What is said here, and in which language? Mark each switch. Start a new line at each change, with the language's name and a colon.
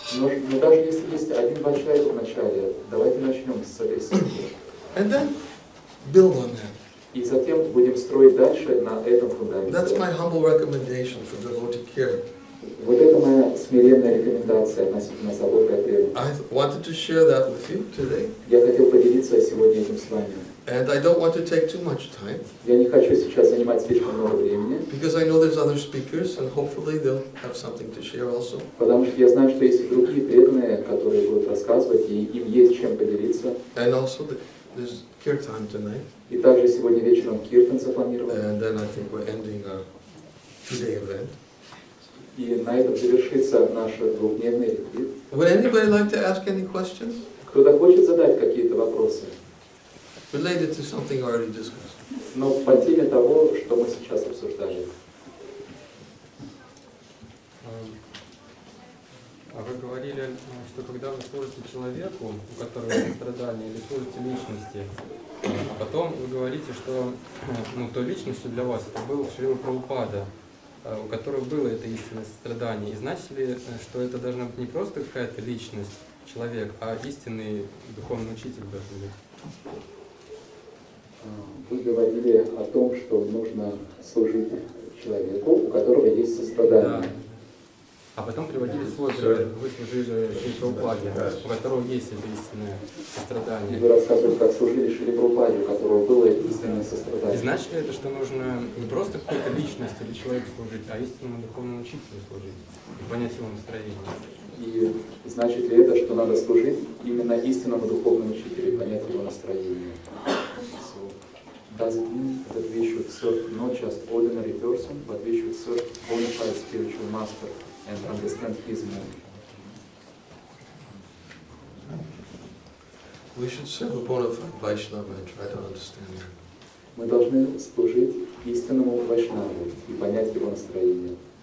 Russian: Но даже если есть один-два человека в начале, давайте начнем с этой сути.
English: And then build on that.
Russian: И затем будем строить дальше на этом фундаменте.
English: That's my humble recommendation for devotee care.
Russian: Вот это моя смиренная рекомендация относительно заботы о преданных.
English: I wanted to share that with you today.
Russian: Я хотел поделиться сегодня этим с вами.
English: And I don't want to take too much time,
Russian: Я не хочу сейчас занимать слишком много времени,
English: because I know there's other speakers and hopefully they'll have something to share also.
Russian: потому что я знаю, что есть и другие преданные, которые будут рассказывать, и им есть чем поделиться.
English: And also there's kirtan tonight.
Russian: И также сегодня вечером киртан запланирован.
English: And then I think we're ending our two-day event.
Russian: И на этом завершится наш двухдневный ретрит.
English: Would anybody like to ask any questions
Russian: Кто-то хочет задать какие-то вопросы,
English: related to something already discussed?
Russian: но по теме того, что мы сейчас обсуждали. А вы говорили, что когда вы служите человеку, у которого есть страдания, или служите личности, а потом вы говорите, что той личностью для вас это был Шрила Прабхупада, у которого было это истинное сострадание. И значит ли, что это должна быть не просто какая-то личность, человек, а истинный духовный учитель должен быть? Вы говорили о том, что нужно служить человеку, у которого есть сострадание. Да. А потом приводили свой пример. Вы служили Шри Прабхупаде, у которого есть это истинное сострадание. Вы рассказывали, как служили Шри Прабхупаде, у которого было истинное И сострадание. значит ли это, что нужно не просто какой-то личности или человеку служить, а истинному духовному учителю служить и понять его настроение? И значит ли это, что надо служить именно истинному духовному учителю и понять его настроение?
English: does it mean that we should serve not just ordinary person, but we should serve bona fide spiritual master and understand his move? We should serve a bona fide Vaishnava and try to understand him.
Russian: Мы должны служить истинному Вайшнаву и понять его настроение.